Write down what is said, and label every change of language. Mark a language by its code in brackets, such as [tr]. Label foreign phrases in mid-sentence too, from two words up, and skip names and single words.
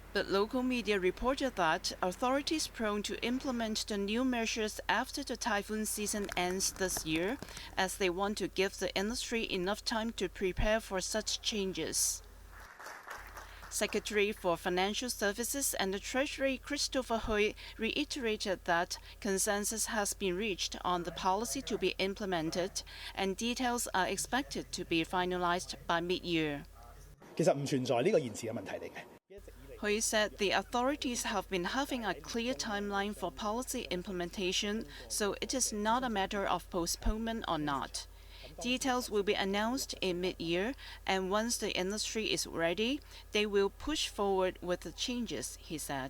[en] But local media reported that authorities prone to implement the new measures after the typhoon season ends this year, as they want to give the industry enough time to prepare for such changes. Secretary for Financial Services and the Treasury Christopher Hui reiterated that consensus has been reached on the policy to be implemented, and details are expected to be finalized by mid-year. [yue] 其實唔存在呢個延遲嘅問題嚟嘅。 [en] Hui said the authorities have been having a clear timeline for policy implementation, so it is not a matter of postponement or not. Details will be announced in mid-year, and once the industry is ready, they will push forward with the changes, he said.